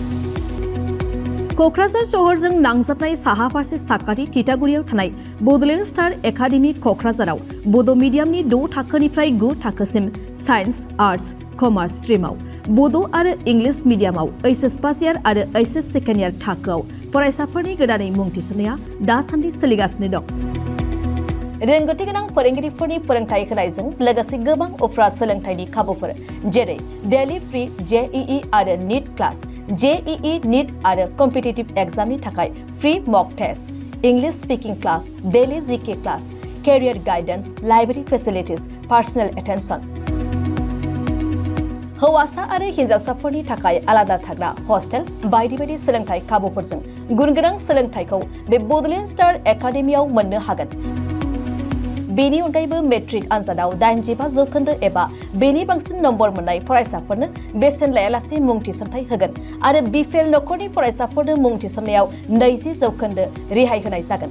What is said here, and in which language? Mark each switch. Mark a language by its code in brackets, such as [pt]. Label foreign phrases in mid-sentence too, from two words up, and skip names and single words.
[brx] क'क्राझार शहरजों नांजाबनाय साहा फारसे साखाथि तितागुरियाव थानाय बड'लेण्ड स्टार एकाडेमि क'क्राझाराव बड' मिडियामनि 6 थाखोनिफ्राय 9 थाखोसिम [en] science arts commerce [brx] स्ट्रिमाव बड' आरो इंलिश मिडियामाव [en] HS first year [brx] आरो [en] HS second year [brx] थाखोआव फरायसाफोरनि गोदानै मुं थिसननाया दासान्दि सोलिगासिनो दं। रोंगौथि गोनां फोरोंगिरिफोरनि फोरोंथाय होनायजों लोगोसे गोबां उफ्रा सोलोंथाइनि खाबुफोर जेरै [en] daily free JEE आरो NEET class JEE NEET आरो competitive exam थाखाय free mock test English speaking class daily GK class career guidance library facilities personal attention [brx] हौवासा आरो हिन्जावसाफोरनि थाखाय आलादा थाग्रा हस्टेल बायदि बायदि सोलोंथाइ खाबुफोरजों गुनगोनां सोलोंथाइखौ बे बड'लेण्ड स्टार एकाडेमियाव मोननो हागोन। बेनि अनगायैबो मेट्रिक आनजादाव 85% एबा बेनि बांसिन नम्बर मोननाय फरायसाफोरनो बेसेन लायालासे मुं थिसनथाइ होगोन आरो बिपिएल नखरनि फरायसाफोरनो मुं थिसननायाव 20% रेहाय होनाय जागोन।